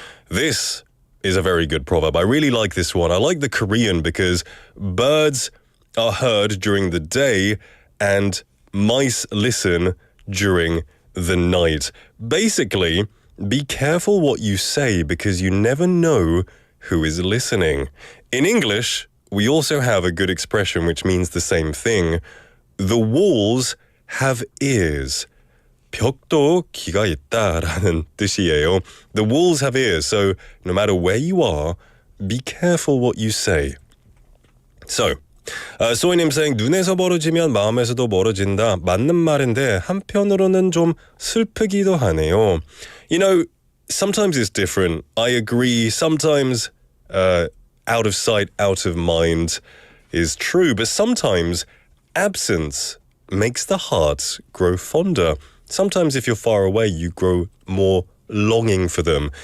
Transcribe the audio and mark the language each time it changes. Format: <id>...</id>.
<en>This is a very good proverb. I really like this one. I like the Korean because birds are heard during the day and mice listen during the night. Basically, be careful what you say because you never know who is listening. In English, we also have a good expression which means the same thing. The walls have ears.</en> <ko>벽도 귀가 있다라는 뜻이에요.</ko> <en>The walls have ears, so no matter where you are, be careful what you say. So,</en> <ko>소희님</ko> <en>saying</en> <ko>눈에서 멀어지면 마음에서도 멀어진다. 맞는 말인데 한편으로는 좀 슬프기도 하네요.</ko> <en>You know, sometimes it's different. I agree. Sometimes out of sight, out of mind is true. But sometimes absence makes the heart grow fonder. Sometimes if you're far away, you grow more longing for them.</en>